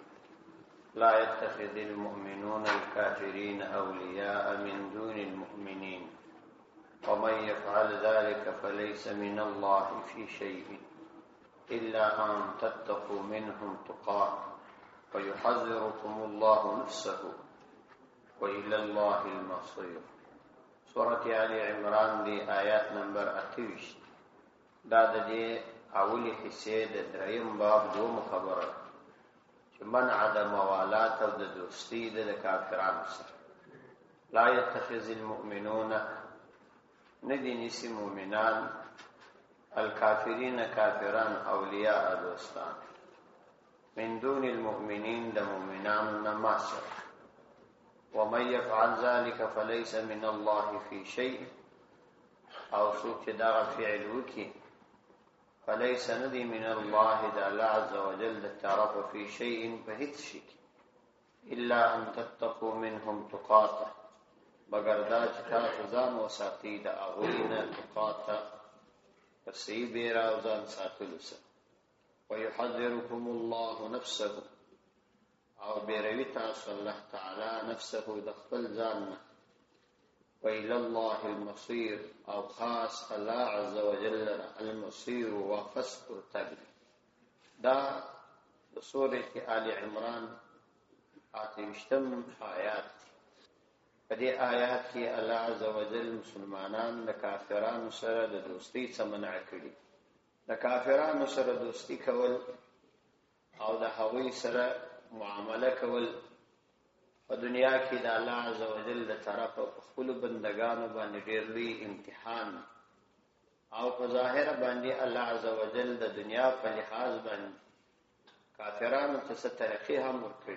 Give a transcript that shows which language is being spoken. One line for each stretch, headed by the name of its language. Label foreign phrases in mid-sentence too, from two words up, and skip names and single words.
Arabic: لا يتخذ المؤمنون الكافرين أولياء من دون المؤمنين ومن يفعل ذلك فليس من الله في شيء إلا أن تتقوا منهم تقاه ويحذركم الله نفسه وإلى الله المصير.
Pashto: سورة آل عمران دی آیات نمبر 28. دا د دې اولی حصے د دریم باب دوم خبره چې منع د موالات او د دوستی د کافرانو سره.
Arabic: لا يتخذ المؤمنون
Pashto: ندی نیسی مؤمنان الکافرین کافران اولیاء دوستان
Arabic: من دون المؤمنین
Pashto: د مؤمنان نما سره.
Arabic: ومن يفعل ذلك فليس من الله في شيء
Pashto: او څوک چې دا فعل وکي فليس ندي
Arabic: من الله تعالى عز وجل
Pashto: الطرف
Arabic: في شيء
Pashto: فهيت شيء
Arabic: إلا أن تتقوا منهم تقاتا
Pashto: مگر دا چې تاسو ځان وساتئ د هغوی نه تقاتا په صحیح بیره او ځان ساتلو سره.
Arabic: ويحذركم الله نفسه
Pashto: او بیروي تاسو الله تعالی نفسه د خپل ځان نه.
Arabic: وإلى الله المصير
Pashto: او خاص الله
Arabic: عز وجل المصير
Pashto: وفسق التقل. دا سورة آل عمران 28 آیات. په دې آیات کې الله
Arabic: عز وجل
Pashto: مسلمانان د کافرانو سره د دوستی څخه منع کړي. د کافرانو سره دوستی کول او د هغوی سره معامله کول په دنیا کې د الله
Arabic: عز وجل
Pashto: د طرفه په خپل بندگانو باندې ډېر لوی امتحان او په ظاهر باندې الله
Arabic: عز وجل
Pashto: د دنیا په لحاظ باندې کافرانو ته څه طریقې هم ورکړي.